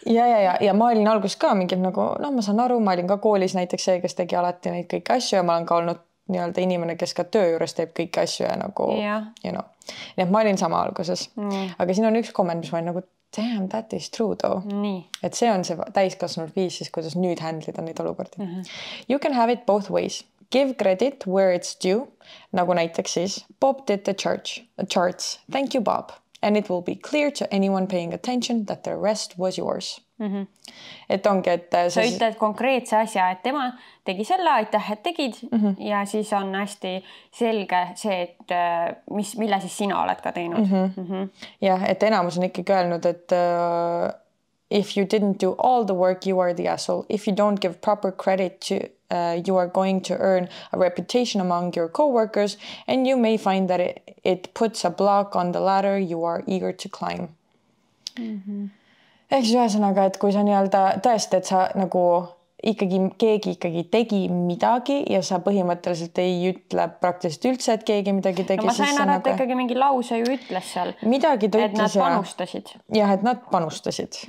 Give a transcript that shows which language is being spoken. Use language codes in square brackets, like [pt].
[et] Ja ma olin alguses ka mingi nagu, ma saan aru, ma olin ka koolis näiteks see, kes tegi alati neid kõiki asju ja ma olen ka olnud nii-öelda inimene, kes ka töö juures teeb kõiki asju ja nagu, [en] you know. [et] Nii et ma olin sama alguses. Aga siin on üks komment, mis ma olin nagu, [en] damn, that is true though. [et] Et see on see täiskasvanud viis siis, kuidas nüüd handlida neid olukordi. [en] You can have it both ways. Give credit where it's due. [et] Nagu näiteks siis, [en] Bob did the charts. Thank you, Bob. And it will be clear to anyone paying attention that the rest was yours. [et] Et ongi, et sa ütled konkreetse asja, et tema tegi selle, aitäh, et tegid ja siis on hästi selge see, et mille siis sina oled ka teinud. Jah, et enamus on ikkagi öelnud, et [en] if you didn't do all the work, you are the asshole. If you don't give proper credit to you are going to earn a reputation among your coworkers and you may find that it puts a block on the ladder you are eager to climb. [et] Ehk siis ühesõnaga, et kui sa nii-öelda tõesti, et sa nagu keegi tegi midagi ja sa põhimõtteliselt ei ütle praktiliselt üldse, et keegi midagi tegi. Ma sain aru, et ikkagi mingi lause ju ütles seal. Midagi ta ütles. Et nad panustasid. Jah, et nad panustasid.